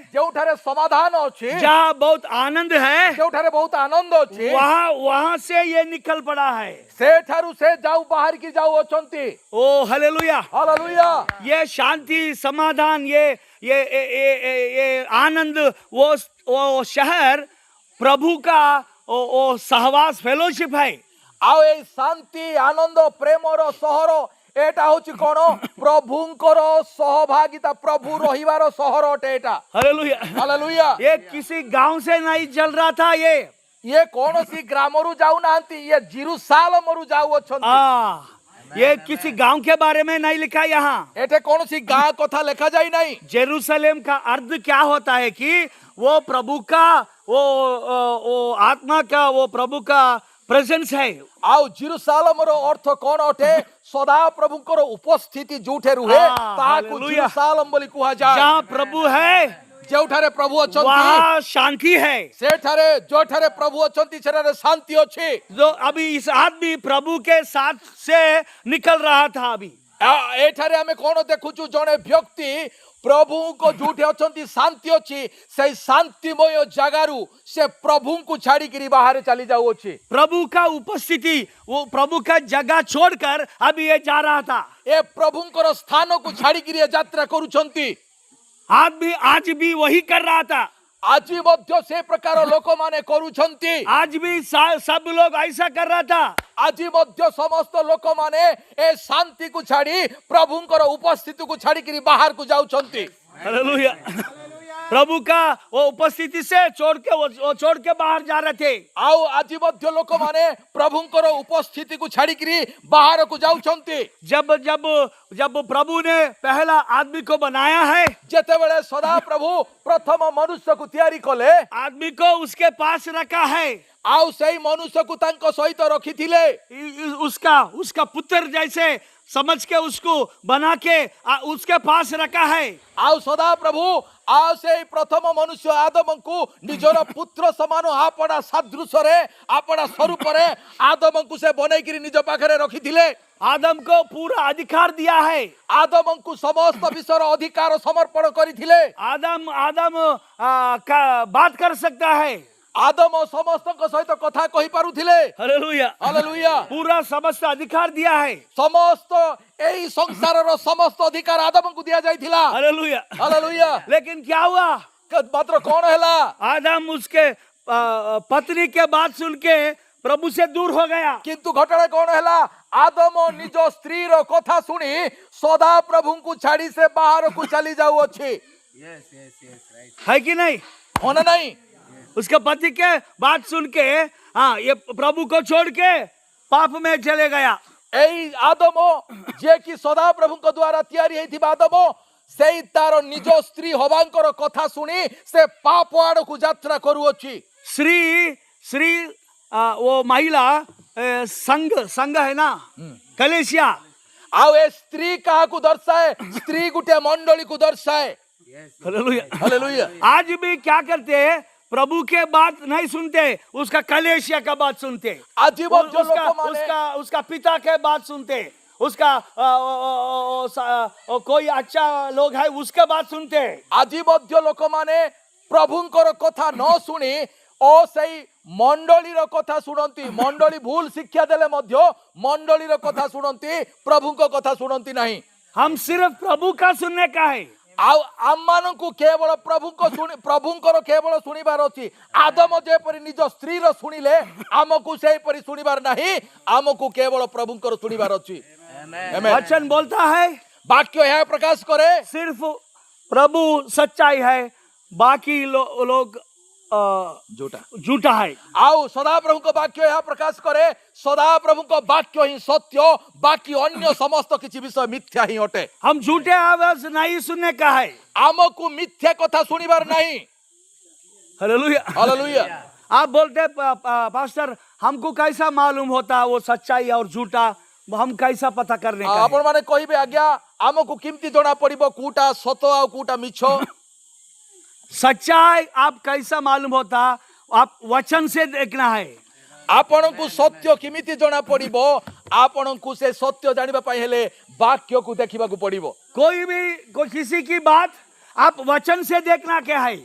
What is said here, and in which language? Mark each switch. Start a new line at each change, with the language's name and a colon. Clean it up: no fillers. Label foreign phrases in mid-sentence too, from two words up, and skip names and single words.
Odia: ଯେଉଁଠାରେ ସମାଧାନ ଅଛି,
Hindi: जहाँ बहुत आनंद है,
Odia: ଯେଉଁଠାରେ ବହୁତ ଆନନ୍ଦ ଅଛି,
Hindi: वहां से ये निकल पड़ा है।
Odia: ସେଠାରୁ ସେ ବାହାରିକି ଯାଉଅଛନ୍ତି।
Hindi: ओ हालेलुया।
Odia: ହାଲେଲୁୟା।
Hindi: ये शांति समाधान ये आनंद वो शहर प्रभु का वो सहवास फेलोशिप है।
Odia: ଆଉ ଏଇ ଶାନ୍ତି ଆନନ୍ଦ ପ୍ରେମର ସହର ଏଟା ହଉଛି କଣ? ପ୍ରଭୁଙ୍କର ସହଭାଗିତା, ପ୍ରଭୁ ରହିବାର ସହର ଅଟେ ଏଟା।
Hindi: हालेलुया।
Odia: ହାଲେଲୁୟା।
Hindi: ये किसी गांव से नहीं चल रहा था
Odia: ଇଏ କୌଣସି ଗ୍ରାମରୁ ଯାଉନାହାନ୍ତି, ଇଏ ଜିରୁସାଲମରୁ ଯାଉଅଛନ୍ତି।
Hindi: ये किसी गांव के बारे में नहीं लिखा यहाँ।
Odia: ଏଠି କୌଣସି ଗାଁ କଥା ଲେଖା ଯାଇ ନାହିଁ।
Hindi: जेरूसलेम का अर्थ क्या होता है कि वो प्रभु का वो आत्मा का वो प्रभु का प्रेजेंस है।
Odia: ଆଉ ଜିରୁସାଲମର ଅର୍ଥ କଣ ଅଟେ? ସଦା ପ୍ରଭୁଙ୍କର ଉପସ୍ଥିତି ଯୋଉଠି ରୁହେ ତାହାକୁ ହାଲେଲୁୟା। ଜିରୁସାଲମ ବୋଲି କୁହାଯାଏ।
Hindi: जहाँ प्रभु है
Odia: ଯେଉଁଠାରେ ପ୍ରଭୁ ଅଛନ୍ତି,
Hindi: वहाँ शांति है।
Odia: ସେଠାରେ ଯୋଉଠାରେ ପ୍ରଭୁ ଅଛନ୍ତି ସେଠାରେ ଶାନ୍ତି ଅଛି।
Hindi: जो अभी इस आदमी प्रभु के साथ से निकल रहा था अभी।
Odia: ଏଠାରେ ଆମେ କଣ ଦେଖୁଛୁ? ଜଣେ ବ୍ୟକ୍ତି ପ୍ରଭୁଙ୍କ ଯୋଉଠି ଅଛନ୍ତି ଶାନ୍ତି ଅଛି, ସେଇ ଶାନ୍ତିମୟ ଜାଗାରୁ ସେ ପ୍ରଭୁଙ୍କୁ ଛାଡିକିରି ବାହାରେ ଚାଲି ଯାଉଅଛି।
Hindi: प्रभु का उपस्थिति वो प्रभु का जगह छोड़कर अभी ये जा रहा था।
Odia: ଏ ପ୍ରଭୁଙ୍କର ସ୍ଥାନକୁ ଛାଡିକିରି ଏ ଯାତ୍ରା କରୁଛନ୍ତି।
Hindi: आदमी आज भी वही कर रहा था।
Odia: ଆଜି ମଧ୍ୟ ସେ ପ୍ରକାର ଲୋକମାନେ କରୁଛନ୍ତି।
Hindi: आज भी सब लोग ऐसा कर रहा था।
Odia: ଆଜି ମଧ୍ୟ ସମସ୍ତ ଲୋକମାନେ ଏ ଶାନ୍ତିକୁ ଛାଡି ପ୍ରଭୁଙ୍କର ଉପସ୍ଥିତିକୁ ଛାଡିକିରି ବାହାରକୁ ଯାଉଛନ୍ତି।
Hindi: हालेलुया। प्रभु का वो उपस्थिति से वो छोड़ के बाहर जा रहे थे।
Odia: ଆଉ ଆଜି ମଧ୍ୟ ଲୋକମାନେ ପ୍ରଭୁଙ୍କର ଉପସ୍ଥିତିକୁ ଛାଡିକିରି ବାହାରକୁ ଯାଉଛନ୍ତି।
Hindi: जब जब जब प्रभु ने पहला आदमी को बनाया है,
Odia: ଯେତେବେଳେ ସଦା ପ୍ରଭୁ ପ୍ରଥମ ମନୁଷ୍ୟକୁ ତିଆରି କଲେ,
Hindi: आदमी को उसके पास रखा है।
Odia: ଆଉ ସେଇ ମନୁଷ୍ୟକୁ ତାଙ୍କ ସହିତ ରଖିଥିଲେ।
Hindi: उसका पुत्र जैसे समझ के उसको बना के उसके पास रखा है।
Odia: ଆଉ ସଦା ପ୍ରଭୁ ଆଉ ସେଇ ପ୍ରଥମ ମନୁଷ୍ୟ ଆଦମଙ୍କୁ ନିଜର ପୁତ୍ର ସମାନ ଆପଣା ସାଦୃଶ୍ୟରେ ଆପଣା ସ୍ୱରୂପରେ ଆଦମଙ୍କୁ ସେ ବନେଇକିରି ନିଜ ପାଖରେ ରଖିଥିଲେ।
Hindi: आदम को पूरा अधिकार दिया है।
Odia: ଆଦମଙ୍କୁ ସମସ୍ତ ବିଷୟର ଅଧିକାର ସମର୍ପଣ କରିଥିଲେ।
Hindi: आदम का बात कर सकता है।
Odia: ଆଦମ ସମସ୍ତଙ୍କ ସହିତ କଥା କହିପାରୁଥିଲେ।
Hindi: हालेलुया।
Odia: ହାଲେଲୁୟା।
Hindi: पूरा समस्त अधिकार दिया है।
Odia: ସମସ୍ତ ଏହି ସଂସାରର ସମସ୍ତ ଅଧିକାର ଆଦମଙ୍କୁ ଦିଆଯାଇଥିଲା।
Hindi: हालेलुया।
Odia: ହାଲେଲୁୟା।
Hindi: लेकिन क्या हुआ?
Odia: ମାତ୍ର କଣ ହେଲା?
Hindi: आदम उसके पत्नी के बात सुन के प्रभु से दूर हो गया।
Odia: କିନ୍ତୁ ଘଟଣା କଣ ହେଲା? ଆଦମ ନିଜ ସ୍ତ୍ରୀର କଥା ଶୁଣି ସଦା ପ୍ରଭୁଙ୍କୁ ଛାଡି ସେ ବାହାରକୁ ଚାଲି ଯାଉଅଛି।
Hindi: है कि नहीं?
Odia: ହଁ ନା ନାହିଁ?
Hindi: उसके पति के बात सुन के ये प्रभु को छोड़ के पाप में चले गया।
Odia: ଏଇ ଆଦମ ଯିଏକି ସଦା ପ୍ରଭୁଙ୍କ ଦ୍ୱାରା ତିଆରି ହେଇଥିବା ଆଦମ, ସେଇ ତାର ନିଜ ସ୍ତ୍ରୀ ହବାଙ୍କର କଥା ଶୁଣି ସେ ପାପ ଆଡକୁ ଯାତ୍ରା କରୁଅଛି।
Hindi: श्री वो महिला संघ है ना, कलेसिया।
Odia: ଆଉ ଏ ସ୍ତ୍ରୀ କାହାକୁ ଦର୍ଶାଏ? ସ୍ତ୍ରୀ ଗୋଟେ ମଣ୍ଡଳୀକୁ ଦର୍ଶାଏ।
Hindi: हालेलुया।
Odia: ହାଲେଲୁୟା।
Hindi: आज भी क्या करते हैं? प्रभु के बात नहीं सुनते, उसका कलेशिया का बात सुनते।
Odia: ଆଜି ମଧ୍ୟ ଲୋକମାନେ
Hindi: उसका पिता के बात सुनते, उसका कोई अच्छा लोग है उसके बात सुनते।
Odia: ଆଜି ମଧ୍ୟ ଲୋକମାନେ ପ୍ରଭୁଙ୍କର କଥା ନ ଶୁଣି ଓ ସେଇ ମଣ୍ଡଳୀର କଥା ଶୁଣନ୍ତି। ମଣ୍ଡଳୀ ଭୁଲ ଶିକ୍ଷା ଦେଲେ ମଧ୍ୟ ମଣ୍ଡଳୀର କଥା ଶୁଣନ୍ତି, ପ୍ରଭୁଙ୍କ କଥା ଶୁଣନ୍ତି ନାହିଁ।
Hindi: हम सिर्फ प्रभु का सुनने का है।
Odia: ଆଉ ଆମମାନଙ୍କୁ କେବଳ ପ୍ରଭୁଙ୍କର କେବଳ ଶୁଣିବାର ଅଛି। ଆଦମ ଯେପରି ନିଜ ସ୍ତ୍ରୀର ଶୁଣିଲେ ଆମକୁ ସେହିପରି ଶୁଣିବାର ନାହିଁ, ଆମକୁ କେବଳ ପ୍ରଭୁଙ୍କର ଶୁଣିବାର ଅଛି। Amen।
Hindi: वचन बोलता है
Odia: ବାକ୍ୟ ଏହା ପ୍ରକାଶ କରେ
Hindi: सिर्फ प्रभु सच्चाई है, बाकी लोग झूठा है।
Odia: ଆଉ ସଦାପ୍ରଭୁଙ୍କ ବାକ୍ୟ ଏହା ପ୍ରକାଶ କରେ ସଦାପ୍ରଭୁଙ୍କ ବାକ୍ୟ ହିଁ ସତ୍ୟ, ବାକି ଅନ୍ୟ ସମସ୍ତ କିଛି ବିଷୟ ମିଥ୍ୟା ହିଁ ଅଟେ।
Hindi: हम झूठे आवाज नहीं सुनने का है।
Odia: ଆମକୁ ମିଥ୍ୟା କଥା ଶୁଣିବାର ନାହିଁ।
Hindi: हालेलुया।
Odia: ହାଲେଲୁୟା।
Hindi: आप बोलते पास्टर हमको कैसा मालूम होता वो सच्चाई और झूठा, हम कैसा पता करने का है?
Odia: ଆପଣ ମାନେ କହିବେ ଆଜ୍ଞା ଆମକୁ କେମିତି ଜଣା ପଡିବ କୋଉଟା ସତ ଆଉ କୋଉଟା ମିଛ?
Hindi: सच्चाई आप कैसा मालूम होता? आप वचन से देखना है।
Odia: ଆପଣକୁ ସତ୍ୟ କିମିତି ଜଣା ପଡିବ ଆପଣକୁ ସେ ସତ୍ୟ ଜାଣିବା ପାଇଁ ହେଲେ ବାକ୍ୟ କୁ ଦେଖିବାକୁ ପଡିବ
Hindi: कोई किसी की बात आप वचन से देखना क्या है।